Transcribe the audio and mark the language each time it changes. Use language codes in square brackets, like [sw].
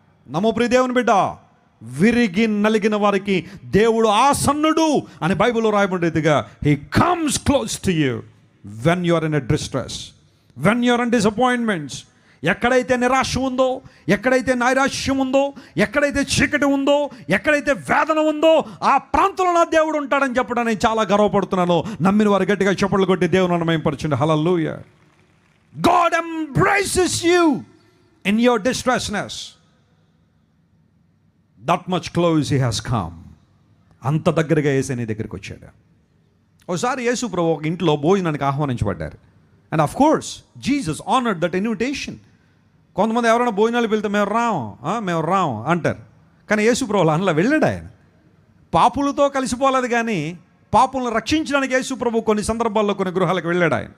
[te] నమో ప్రియ దేవుని బిడ్డ, విరిగి నలిగిన వారికి దేవుడు ఆసన్నుడు అని బైబిల్లో రాయబడేదిగా, [en] He comes close to you when you are in a distress, when you are in disappointments. [te] ఎక్కడైతే నిరాశ ఉందో, ఎక్కడైతే నైరాశ్యం ఉందో, ఎక్కడైతే చీకటి ఉందో, ఎక్కడైతే వేదన ఉందో, ఆ ప్రాంతంలో నా దేవుడు ఉంటాడని చెప్పడానికి చాలా గర్వపడుతున్నాను. నమ్మిన వారు గట్టిగా చప్పట్లు కొట్టి దేవుని మహిమపరచండి. హల్లెలూయా. [en] God embraces you in your distressness. That much close he has come. [te] అంత దగ్గరగా యేసు నీ దగ్గరికి వచ్చాడు. ఒకసారి యేసు ప్రభు ఒక ఇంట్లో భోజనానికి ఆహ్వానించబడ్డారు. [en] And of course Jesus honoured that invitation. [te] కొంతమంది ఎవరైనా భోజనాలు వెళ్తే మేము రాం అంటారు. కానీ యేసు ప్రభు అందులో వెళ్ళాడు. ఆయన పాపులతో కలిసిపోలేదు, కానీ పాపులను రక్షించడానికి యేసు ప్రభు కొన్ని సందర్భాల్లో కొన్ని గృహాలకు వెళ్ళాడు.